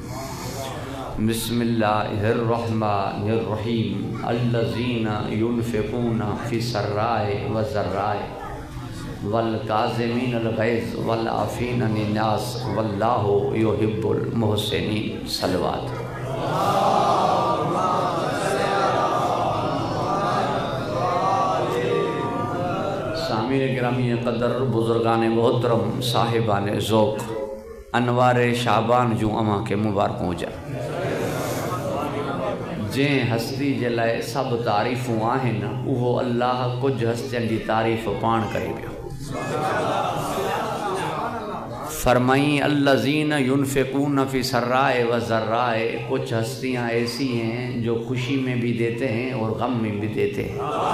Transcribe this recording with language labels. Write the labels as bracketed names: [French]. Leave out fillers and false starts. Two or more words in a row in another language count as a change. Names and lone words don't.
[Arabic] बिस्मिल्लाहिर्रहमानिर्रहीम। الذين ينفقون في السراء والضراء والكاظمين الغيظ والعافين عن الناس والله يحب المحسنين. सलवात। [Sindhi] सामीर गिरामी क़दर बुज़ुर्गान मोहतरम साहिबान ज़ौक़ अनवार शाबान जूं अवां खे मुबारकूं हुजनि। जंहिं हस्ती जे लाइ सभु तारीफ़ूं आहिनि उहो अल्लाह कुझु हस्तियुनि जी तारीफ़ पाण करे वियो। फरमाई [Arabic] الذين ينفقون في السراء والضراء, [Urdu] کچھ ہستیاں ایسی ہیں جو خوشی میں بھی دیتے ہیں اور غم میں بھی دیتے ہیں.